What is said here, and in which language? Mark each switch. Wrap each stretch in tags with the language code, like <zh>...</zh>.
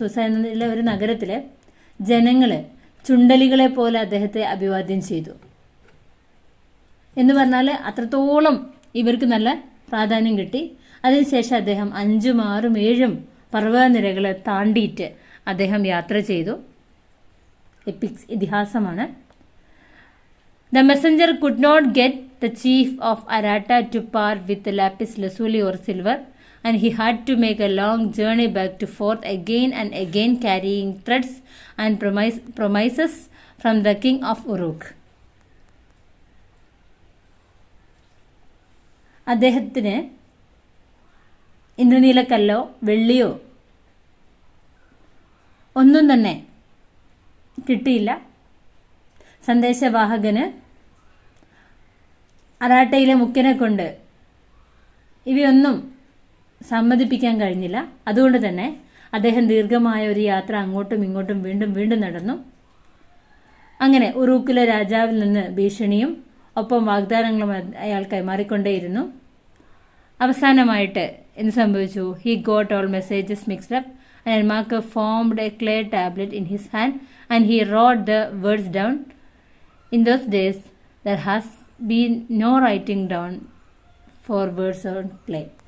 <ml>Sousa എന്നതിലെ ഒരു നഗരത്തിലെ ജനങ്ങള് ചുണ്ടലികളെ പോലെ അദ്ദേഹത്തെ അഭിവാദ്യം ചെയ്തു. എന്ന് പറഞ്ഞാൽ അത്രത്തോളം ഇവർക്ക് നല്ല പ്രാധാന്യം കിട്ടി. അതിനുശേഷം അദ്ദേഹം 5, 6, 7 പർവ്വതനിരകളെ താണ്ടിയിട്ട് അദ്ദേഹം യാത്ര ചെയ്തു. Epics ഇതിഹാസമാണ്.</ml> <en>The messenger could not get the chief of Arata to part with the lapis lazuli or silver, and he had to make a long journey back to forth again and again, carrying threats and promises from the king of Uruk.</en> <ml>അദ്ദേഹത്തിന് ഇന്ദ്രനീലക്കല്ലോ വെള്ളിയോ ഒന്നും തന്നെ കിട്ടിയില്ല. സന്ദേശവാഹകന് അറാട്ടയിലെ മുഖ്യനെ കൊണ്ട് ഇവയൊന്നും സമ്മതിപ്പിക്കാൻ കഴിഞ്ഞില്ല. അതുകൊണ്ട് തന്നെ അദ്ദേഹം ദീർഘമായ ഒരു യാത്ര അങ്ങോട്ടും ഇങ്ങോട്ടും വീണ്ടും നടന്നു. അങ്ങനെ ഉറൂക്കിലെ രാജാവിൽ നിന്ന് ഭീഷണിയും ഒപ്പം വാഗ്ദാനങ്ങളും അയാൾ കൈമാറിക്കൊണ്ടേയിരുന്നു. അവസാനമായിട്ട് എന്ത് സംഭവിച്ചു?</ml> <en>He got all messages mixed up and Marker formed a clay tablet in his hand and he wrote the words down. In those days there has been no writing down for words on clay.</en>